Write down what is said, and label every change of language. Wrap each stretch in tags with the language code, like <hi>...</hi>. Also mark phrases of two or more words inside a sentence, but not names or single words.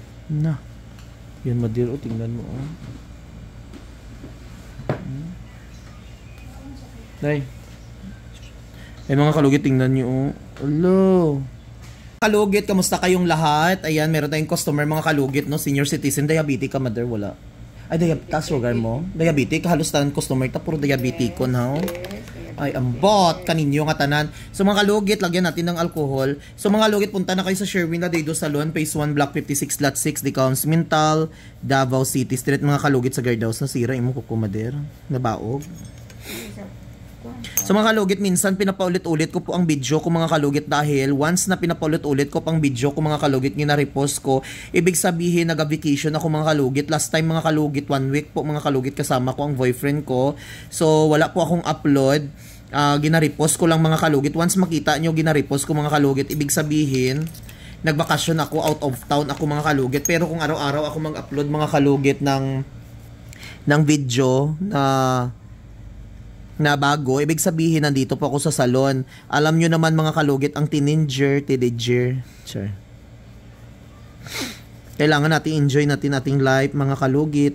<tl>Na. Yan madir, o tingnan mo. Nay. Ay mga kalugit, tingnan nyo.</tl> <en>Hello.</en> <tl>Kalugit, kamusta kayong lahat? Ayan, meron tayong customer mga kalugit, no?</tl> <en>Senior citizen,</en> <tl>diabetic ka, mother, wala. Ay, taas sugar mo?</tl> <ceb>Diabetic, halos tanan customer ta, puro diabetic ko, no? Ay, ambot, kaninyo nga tanan.</ceb> <tl>So mga kalugit, lagyan natin ng alcohol. So mga kalugit, punta na kayo sa Sherwin Ladrido Salon, Phase 1, Block 56, Lot 6, Decaus, Mintal, Davao City Street.</tl> <ceb>Mga kalugit sa guardhouse, nasira, imo kukumader, nabaog.</ceb> <tl>So mga kalugit, minsan pinapaulit-ulit ko po ang video ko mga kalugit dahil once na pinapaulit-ulit ko pang video ko mga kalugit nga na-repost ko, ibig sabihin nag-vacation ako mga kalugit.</tl> <en>Last time</en> <tl>mga kalugit, 1 week po mga kalugit kasama ko ang boyfriend ko. So wala po akong upload. Gina-repost ko lang mga kalugit. Once makita nyo gina-repost ko mga kalugit, ibig sabihin nagbakasyon ako,</tl> <en>out of town</en> <tl>ako mga kalugit. Pero kung araw-araw ako mag-upload mga kalugit ng video na bago, ibig sabihin nandito po ako sa salon. Alam nyo naman mga kalugit, ang teenager.</tl> <en>Sure.</en> <tl>Kailangan natin enjoy natin ating life mga kalugit.</tl>